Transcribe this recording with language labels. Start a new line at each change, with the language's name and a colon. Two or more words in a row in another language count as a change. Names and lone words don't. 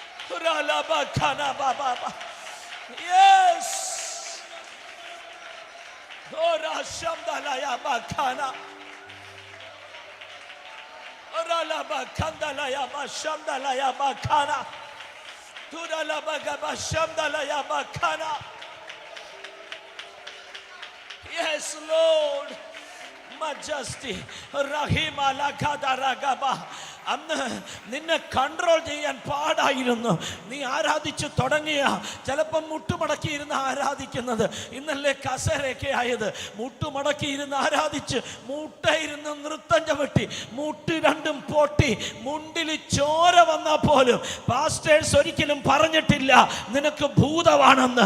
English: Ralabakana baba. Yes. Ora shamdalaya bakana. Ralabakandalaya bashamdalaya bakana. Turalabaga bashamdalaya bakana. Yes, Lord. Majesty. Rahima lakada ragaba.
Malayalam: അന്ന് നിന്നെ കൺട്രോൾ ചെയ്യാൻ പാടായിരുന്നു. നീ ആരാധിച്ചു തുടങ്ങിയ ചിലപ്പം മുട്ടുമടക്കിയിരുന്ന് ആരാധിക്കുന്നത് ഇന്നല്ലേ കസേരയൊക്കെ ആയത്. മുട്ടുമടക്കിയിരുന്ന് ആരാധിച്ച് മുട്ടയിരുന്ന് നൃത്തം ചവിട്ടി മുട്ട് രണ്ടും പൊട്ടി മുണ്ടിൽ ചോര വന്നാൽ പോലും പാസ്റ്റേഴ്സ് ഒരിക്കലും പറഞ്ഞിട്ടില്ല നിനക്ക് ഭൂതമാണെന്ന്.